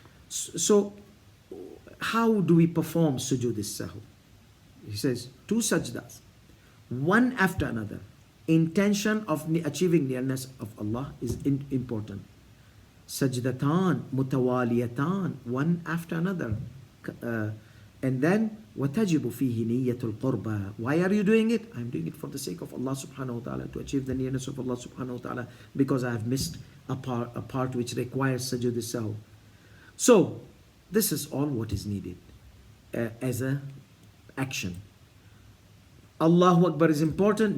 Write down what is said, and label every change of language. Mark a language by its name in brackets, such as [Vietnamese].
[English] So, how do we perform sujood al-sahu? He says, 2 sajdas, one after another. intention of achieving nearness of Allah is important. Sajdatan mutawaliyatan, one after another. And then [Arabic] وَتَجِبُ فِيهِ نِيَّةُ الْقُرْبَى. [English] Why are you doing it? I'm doing it for the sake of Allah subhanahu wa ta'ala, to achieve the nearness of Allah subhanahu wa ta'ala, because I have missed a part which requires sajud al-sahw. So this is all what is needed as a action. Allahu Akbar is important?